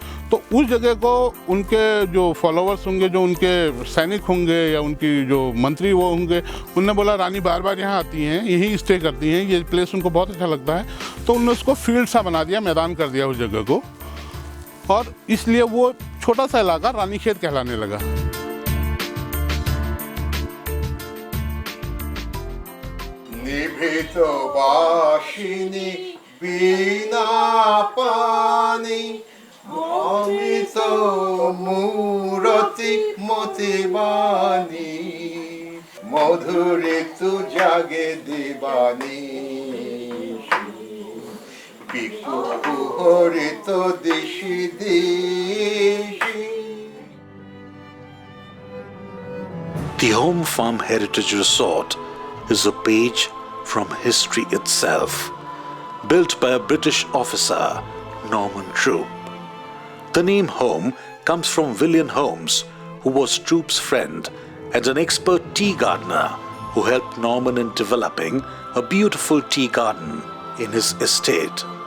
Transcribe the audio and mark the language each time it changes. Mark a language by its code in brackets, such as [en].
[hi] तो उस जगह को उनके जो फॉलोअर्स होंगे, जो उनके सैनिक होंगे या उनकी जो मंत्री वो होंगे, उनने बोला रानी बार बार यहाँ आती हैं, यहीं स्टे करती हैं, ये प्लेस उनको बहुत अच्छा लगता है. तो उन्होंने उसको फील्ड सा बना दिया, मैदान कर दिया उस जगह को, और इसलिए वो छोटा सा इलाका रानीखेत कहलाने लगा. निभित बाशिनी बिना पानी অমিত মূরতি মতিবানী, মধুরে তু জাগে দিবানী, Piku Harit দিশি দিশি. [en] The Home Farm Heritage Resort is a page from history itself, built by a British officer, Norman Troop. The name Home comes from William Holmes, who was Troop's friend and an expert tea gardener who helped Norman in developing a beautiful tea garden in his estate.